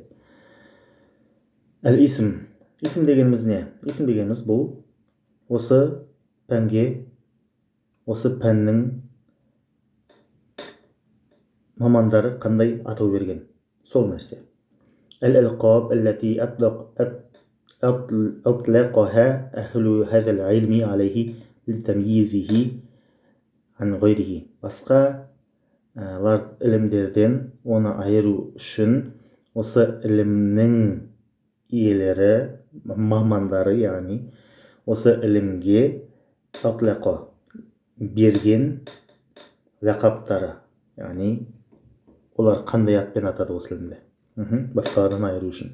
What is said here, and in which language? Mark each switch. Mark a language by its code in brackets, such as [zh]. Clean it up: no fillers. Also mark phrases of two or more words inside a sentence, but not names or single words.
[kk] Әл-исм. Исм дегеніміз не? Исм дегеніміз бұл осы пәнге, осы пәннің мамандары қандай атау берген, сол нәрсе. [ar] الألقاب التي أطلقها أهل هذا العلم عليه لتمييزه عن غيره. [kk] Басқа ілімдерден оны айыру үшін осы ілімнің иелері, мамандары, яғни осы ілімге атлақа берген лақаптары, яғни олар қандай атпен атады осы ілімді, басқалардан айыру үшін.